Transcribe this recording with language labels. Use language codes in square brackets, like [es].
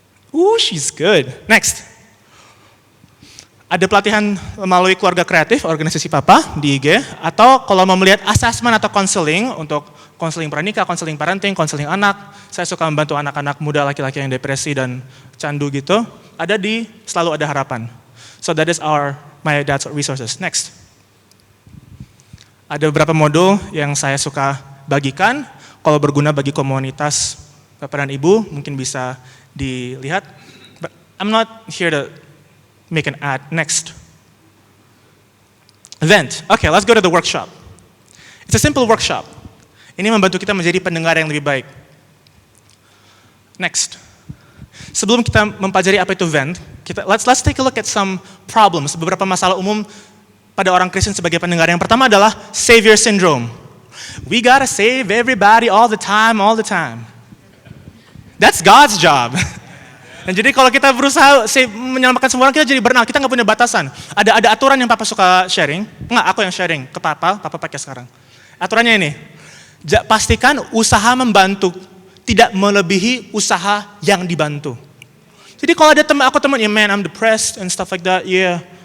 [en] Ooh, she's good. Next. [id] Ada pelatihan melalui keluarga kreatif, organisasi papa di IG, atau kalau mau melihat assessment atau counseling untuk konseling pranikah, konseling parenting, konseling anak, saya suka membantu anak-anak muda laki-laki yang depresi dan candu gitu, ada di Selalu Ada Harapan. [en] So that is my dad's resources. Next. [id] Ada beberapa modul yang saya suka bagikan, kalau berguna bagi komunitas Bapak dan Ibu, mungkin bisa dilihat. [en] But I'm not here to make an ad. Next. Event. Okay, let's go to the workshop. It's a simple workshop. [id] Ini membantu kita menjadi pendengar yang lebih baik. Next. Sebelum kita mempelajari apa itu event, [en] let's take a look at some problems, [id] beberapa masalah umum pada orang Kristen sebagai pendengar. Yang pertama adalah savior syndrome. [en] We gotta save everybody all the time. That's God's job. [id] Dan jadi kalau kita berusaha menyelamatkan semua orang, kita jadi burnout, kita nggak punya batasan. Ada aturan yang papa suka sharing, aku yang sharing ke papa pakai sekarang. Aturannya ini, pastikan usaha membantu tidak melebihi usaha yang dibantu. Jadi kalau ada teman, [en] yeah man, I'm depressed and stuff like that, yeah.